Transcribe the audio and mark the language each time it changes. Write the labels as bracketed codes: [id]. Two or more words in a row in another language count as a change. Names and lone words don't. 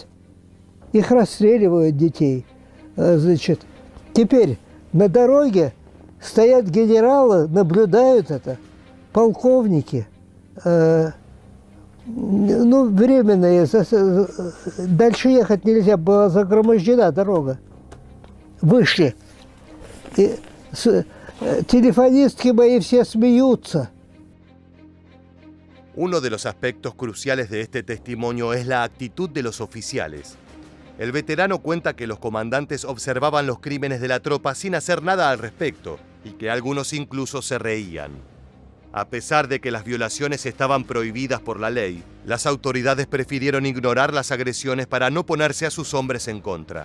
[ru] Их расстреливают, детей. Значит, теперь на дороге стоят генералы, наблюдают это, полковники. Ну, временно, дальше ехать нельзя, была загромождена дорога. Вышли. И телефонистки мои все смеются. [es] Uno de los aspectos cruciales de este testimonio es la actitud de los oficiales. El veterano cuenta que los comandantes observaban los crímenes de la tropa sin hacer nada al respecto y que algunos incluso se reían. A pesar de que las violaciones estaban prohibidas por la ley, las autoridades prefirieron ignorar las agresiones para no ponerse a sus hombres en contra.